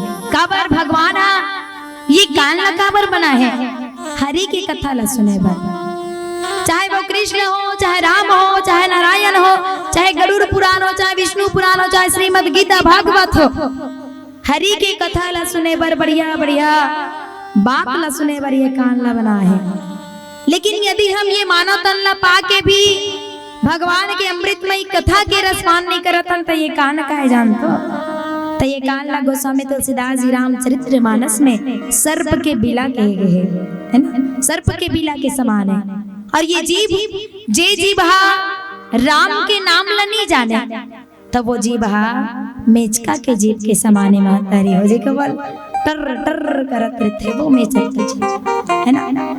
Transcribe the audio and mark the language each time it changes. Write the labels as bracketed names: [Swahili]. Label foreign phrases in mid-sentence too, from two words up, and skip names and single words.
[Chhattisgarhi] काबर भगवान ये कान ला काबर बना है? हरि की कथा ला सुने बर, चाहे वो कृष्ण हो, चाहे राम हो, चाहे नारायण हो, चाहे गरुड़ पुराण हो, चाहे विष्णु पुराण हो, चाहे श्रीमद् गीता भागवत हो, हरि की कथा ला सुने बर बढ़िया बढ़िया बात ला सुने बर ये कान ला बना है। लेकिन यदि हम ये मानव तन ला पाके भी भगवान के अमृतमयी कथा के रसपान नहीं करतन तो ये कान का है जानतो? तो ये कान ला गोस्वामी तुलसीदास जी रामचरित्र मानस में सर्प के बिला कहे गए है ना, सर्प के बिला के समान है। और ये जीभ जे जीभ राम के नाम ला नहीं जाने तो वो जीभ मेचका के जीभ के समाने महतारी हो जे केवल टर टर करत रहते वो मेचक के जीभ है ना।